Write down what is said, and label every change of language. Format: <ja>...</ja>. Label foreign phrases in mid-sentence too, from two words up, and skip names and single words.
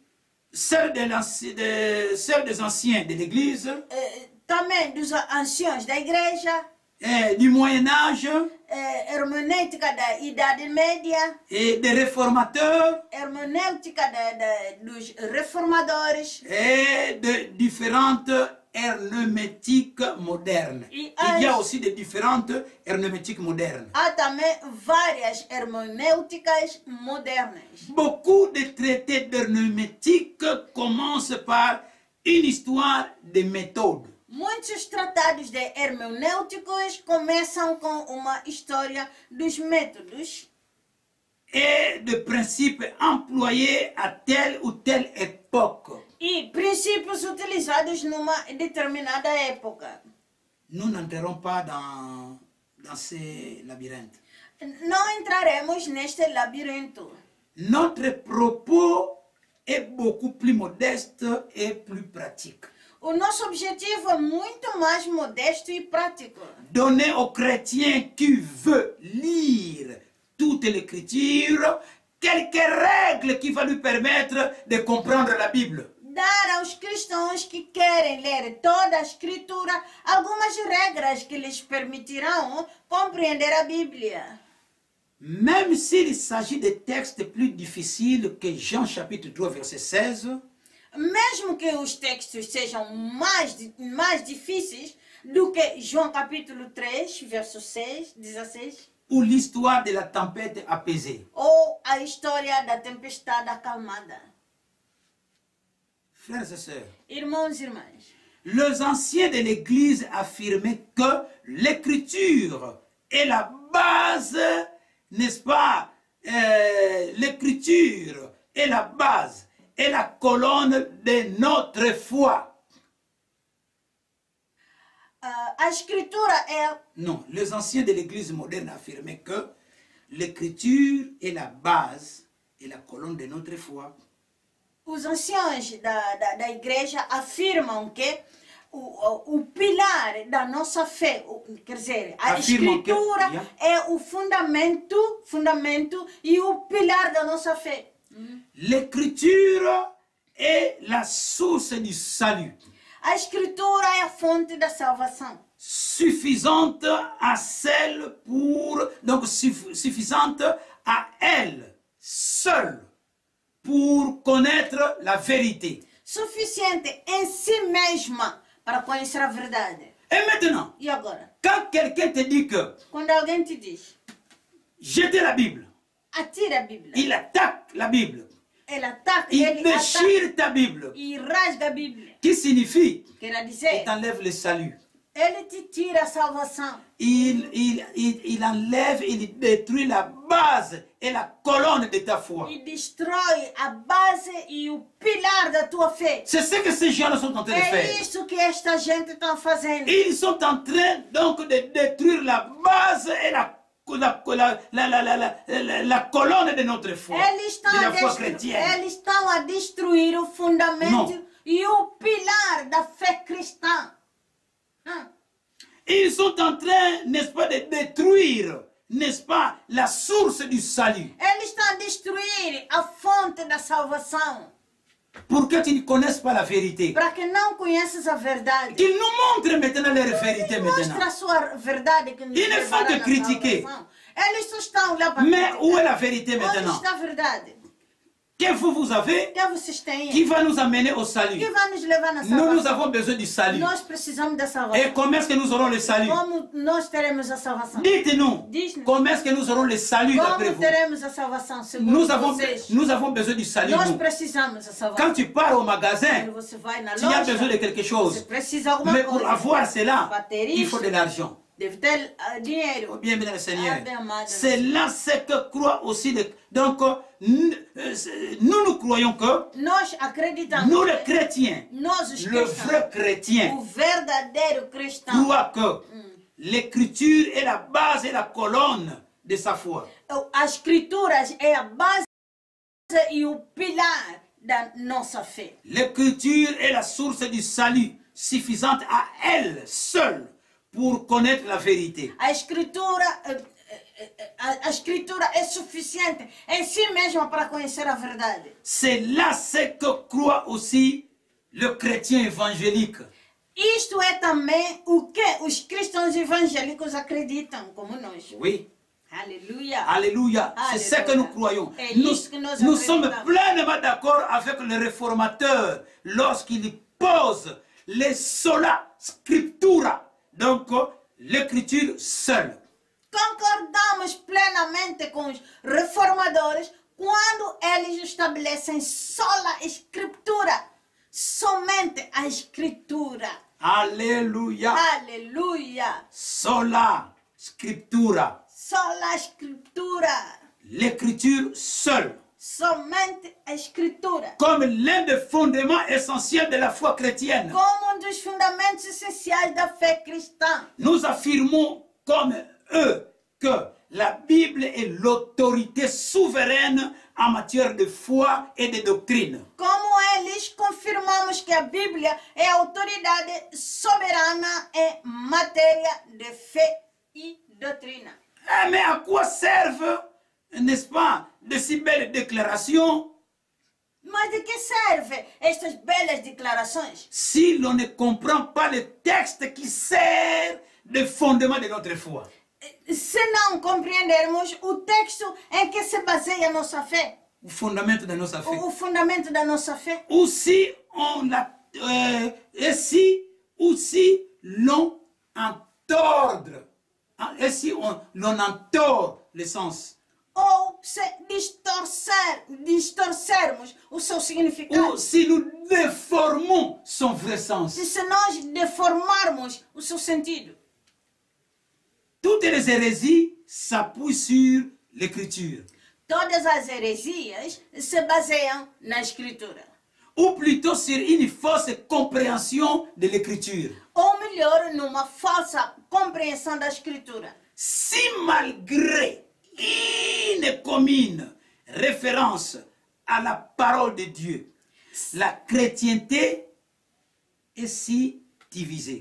<fr>celle des anciens de l'Église,</fr> <pt>Também dos anciãos da igreja,</pt> <fr>du Moyen-Âge</fr> <pt>hermenêutica da Idade Média,</pt> <fr>et des réformateurs</fr> <pt>hermenêutica dos reformadores.</pt> <fr>et de différentes herméneutiques modernes. Et Il y a aussi de différentes herméneutiques modernes.</fr> <pt>Há também várias hermenêuticas modernas.</pt> <fr>Beaucoup de traités d'herméneutique commencent par une histoire de méthode.</fr> <pt>Muitos tratados de hermenêuticos começam com uma história dos métodos</pt> <fr>et de principes employés à telle ou telle époque.</fr> <pt>e princípios utilizados numa determinada época.</pt> <fr>Nous n'entrerons pas dans ces labyrinthes.</fr> <pt>Não entraremos neste labirinto.</pt> <fr>Notre propos est beaucoup plus modeste et plus pratique.</fr> <pt>O nosso objetivo é muito mais modesto e prático.</pt> <fr>Donner aux chrétiens qui veut lire toute l'écriture quelques règles qui vont lui permettre de comprendre la Bible.</fr> <pt>Dar aos cristãos que querem ler toda a Escritura algumas regras que lhes permitirão compreender a Bíblia.</pt> <fr>Même s'il s'agit de textes plus difficiles que Jean chapitre 3 verset 16,</fr> <pt>Mesmo que os textos sejam mais difíceis do que João capítulo 3, verso 16,</pt> <fr>ou l'histoire de la tempête apaisée.</fr> <pt>ou a história da tempestade acalmada.</pt> <fr>Frères et sœurs,</fr> <pt>Irmãos e irmãs,</pt> <fr>les anciens de l'Église affirmaient que l'écriture est la base, n'est-ce pas? L'écriture est la base et la colonne de notre foi.</fr> <pt>a Escritura é...</pt> <fr>Non, les anciens de l'Église moderne affirmaient que l'écriture est la base et la colonne de notre foi.</fr> <pt>os anciãos da igreja afirmam que o pilar da nossa fé, quer dizer, a Afirmam que- escritura yeah. é o fundamento e o pilar da nossa fé.</pt> <fr>L'écriture est la source du salut,</fr> <pt>A escritura é a fonte da salvação.</pt> <fr>suffisante à celle pour, donc suffisante à elle seule pour connaître la vérité.</fr> <pt>Suficiente em si mesma para conhecer a verdade.</pt> <fr>Et maintenant,</fr> <pt>E agora?</pt> <fr>quand quelqu'un te dit que</fr> <pt>Quando alguém te diz,</pt> <fr>jetez la Bible,</fr> <pt>atira a Bíblia.</pt> <fr>il attaque la Bible,</fr> <pt>Ele ataca,</pt> <fr>il</fr> <pt>ele ataca</pt> <fr>déchire ta Bible,</fr> <pt>e rasga a Bíblia.</pt> <fr>qui signifie</fr> <pt>Quer</pt> <fr>qu'il</fr> <pt>dizer,</pt> <fr>t'enlève le salut.</fr> <pt>ele te tira a salvação.</pt> <fr>Il enlève, il détruit la base et la colonne de ta foi.</fr> <pt>E destrói a base e o pilar da tua fé.</pt> <fr>C'est ce que ces gens sont en train de</fr> <pt>É</pt> <fr>faire.</fr> <pt>isso que esta gente está fazendo.</pt> <fr>Ils sont en train donc de détruire la base et la colonne de notre foi, de la foi chrétienne.</fr> <pt>Eles estão a destruir o fundamento Não. e o pilar da fé cristã.</pt> <fr>Ils sont en train, n'est-ce pas, de détruire, n'est-ce pas, la source du salut.</fr> <pt>Eles estão a destruir a fonte da salvação.</pt> <fr>Pour que tu ne connaisses pas la vérité.</fr> <pt>Para que não conheças a verdade.</pt> <fr>Qu'ils nous montrent maintenant leur vérité</fr> <pt>Mostra</pt> <fr>maintenant.</fr> <pt>a sua verdade que nos</pt> <fr>Ils ne font</fr> <pt>levará</pt> <fr>que</fr> <pt>na</pt> <fr>critiquer.</fr> <pt>salvação. Eles só estão lá para</pt> <fr>Mais</fr> <pt>criticar.</pt> <fr>où est la vérité</fr> <pt>Onde</pt> <fr>maintenant?</fr> <pt>está a verdade?</pt> <fr>Que vous avez</fr> <pt>O que vocês têm?</pt> <fr>qui va nous amener au salut?</fr> <pt>Que vai nos levar na</pt> <fr>Nous,</fr> <pt>salvação?</pt> <fr>nous avons besoin du salut.</fr> <pt>Nós precisamos da</pt> <fr>Et</fr> <pt>salvação.</pt> <fr>comment est-ce que nous aurons le salut?</fr> <pt>Como nós teremos a salvação?</pt> <fr>Dites-nous,</fr> <pt>Diz-nos.</pt> <fr>comment est-ce que nous aurons le salut d'après</fr> <pt>Como</pt> <fr>vous?</fr> <pt>teremos a salvação segundo</pt> <fr>Nous avons besoin du salut,</fr> <pt>Nós</pt> <fr>nous.</fr> <pt>precisamos da salvação.</pt> <fr>Quand tu pars au magasin,</fr> <pt>Quando você vai na</pt> <fr>tu as besoin de</fr> <pt>loja,</pt> <fr>quelque</fr> <pt>você</pt> <fr>chose.</fr> <pt>precisa de alguma</pt> <fr>Mais pour</fr> <pt>coisa.</pt> <fr>avoir cela,</fr> <pt>Bateria.</pt> <fr>il faut de l'argent.</fr> <pt>Deve ter dinheiro.</pt> <fr>Oh, bien, bien, le Seigneur. Ah, bien, madame. C'est là ce que croient aussi les... Donc, nous croyons que</fr> <pt>Nós acreditamos</pt> <fr>nous, les</fr> <pt>que</pt> <fr>chrétiens,</fr> <pt>nós os</pt> <fr>le</fr> <pt>cristãos,</pt> <fr>vrai chrétien,</fr> <pt>o verdadeiro cristão,</pt> <fr>croit que l'écriture est la base et la colonne de sa foi.</fr> <pt>as escrituras é a base e o pilar da nossa fé.</pt> <fr>L'écriture est la source du salut, suffisante à elle seule pour connaître la vérité.</fr> <pt>A escritura é suficiente em si mesma para conhecer a verdade.</pt> <fr>C'est là ce que croit aussi le chrétien évangélique.</fr> <pt>Isto é também o que os cristãos evangélicos acreditam, como nós.</pt> <fr>Oui.</fr> <pt>Aleluia.</pt> <fr>Alléluia. C'est ce que nous croyons. Nous sommes pleinement d'accord avec le réformateur lorsqu'il pose les</fr> <la>sola scriptura,</la> <fr>donc l'écriture seule.</fr> <pt>Concordamos plenamente com os reformadores quando eles estabelecem sola escritura, somente a escritura.</pt> <fr>Alléluia.</fr> <pt>Aleluia.</pt> <la>Sola scriptura.</la> <pt>Sola escritura.</pt> <fr>L'écriture seule.</fr> <pt>Somente a escritura.</pt> <fr>Comme l'un des fondements essentiels de la foi chrétienne.</fr> <pt>Como dos fundamentos essenciais da fé cristã.</pt> <fr>Nous affirmons comme eux que la Bible est l'autorité souveraine en matière de foi et de doctrine.</fr> <pt>Como eles, confirmamos que a Bíblia é a autoridade soberana em matéria de fé e doutrina.</pt> <fr>Mais à quoi servent, n'est-ce pas, de si belles déclarations</fr> <pt>Mas de que servem estas belas declarações</pt> <fr>si l'on ne comprend pas le texte qui sert de fondement de notre foi?</fr> <pt>se não compreendermos o texto em que se baseia a nossa fé?</pt> <fr>Le fondement de notre foi.</fr> <pt>O fundamento da nossa fé?</pt> <fr>Ou si on l'on entorde, et si l'on entorde le sens.</fr> <pt>Ou se distorcermos o seu significado?</pt> <fr>Ou si nous déformons son vrai sens.</fr> <pt>E se nós deformarmos o seu sentido?</pt> <fr>Toutes les hérésies s'appuient sur l'écriture.</fr> <pt>Todas as heresias se baseiam na escritura.</pt> <fr>Ou plutôt sur une fausse compréhension de l'écriture.</fr> <pt>Ou melhor, numa falsa compreensão da escritura.</pt> <fr>Si malgré une commune référence à la parole de Dieu, la chrétienté est si divisée.</fr>